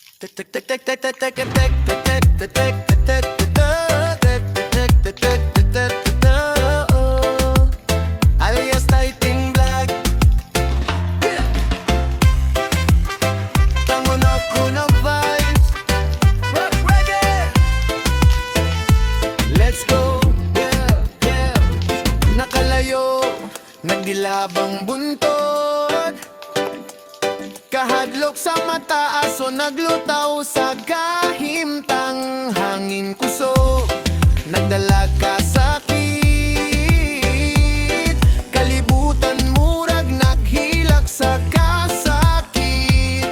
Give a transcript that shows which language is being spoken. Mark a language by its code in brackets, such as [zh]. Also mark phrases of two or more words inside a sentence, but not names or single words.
[en] Alias Tighting Black. [ceb] Tango na ko na vibes. [en] Rock reggae. Let's go, yeah, yeah. [ceb] Nakalayo, nagdilabang buntod, kahadlok sa mataas o naglutaw sa kahimtang hangin kusog. Nagdala ka sakit, kalibutan murag naghilak sa kasakit.